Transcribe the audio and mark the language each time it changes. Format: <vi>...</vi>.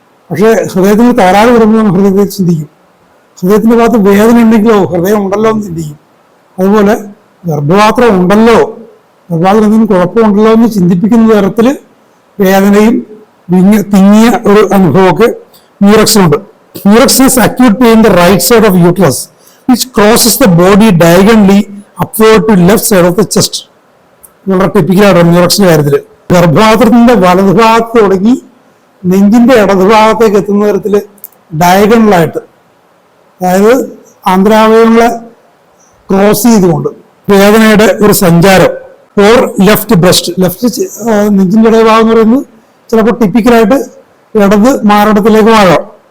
<ml>പക്ഷേ ഹൃദയത്തിന് തകരാറ് വരുമ്പോൾ നമ്മൾ ഹൃദയത്തെ ചിന്തിക്കും. ഹൃദയത്തിൻ്റെ ഭാഗത്ത് വേദന ഉണ്ടെങ്കിലോ ഹൃദയം ഉണ്ടല്ലോ എന്ന് ചിന്തിക്കും. അതുപോലെ ഗർഭപാത്രം ഉണ്ടല്ലോ, ഗർഭപാത്രം എന്തെങ്കിലും കുഴപ്പമുണ്ടല്ലോ എന്ന് ചിന്തിപ്പിക്കുന്ന തരത്തിൽ വേദനയും തിങ്ങിയ ഒരു അനുഭവമൊക്കെ മ്യൂറക്സിനുണ്ട്.</ml> <en>Murex is acute pain the right side of uterus which crosses the body diagonally upward to left side of the chest.</en> <ml>വളരെ ടിപ്പിക്കലാണ് മ്യൂറക്സിന്റെ കാര്യത്തിൽ. ഗർഭപാത്രത്തിന്റെ വലതുഭാഗത്ത് തുടങ്ങി നെഞ്ചിന്റെ ഇടതുഭാഗത്തേക്ക് എത്തുന്ന തരത്തിൽ ഡയഗണലായിട്ട്, അതായത് ആന്തരാവയവങ്ങളെ ക്രോസ് ചെയ്തുകൊണ്ട് വേദനയുടെ ഒരു സഞ്ചാരം. ഓർ ലെഫ്റ്റ് ബ്രസ്റ്റ്, ലെഫ്റ്റ് നെഞ്ചിന്റെ ഇടതുഭാഗം എന്ന് പറയുന്നത് ചിലപ്പോൾ ടിപ്പിക്കലായിട്ട് ഇടത് മാറിടത്തിലേക്ക് ആകാം.</ml>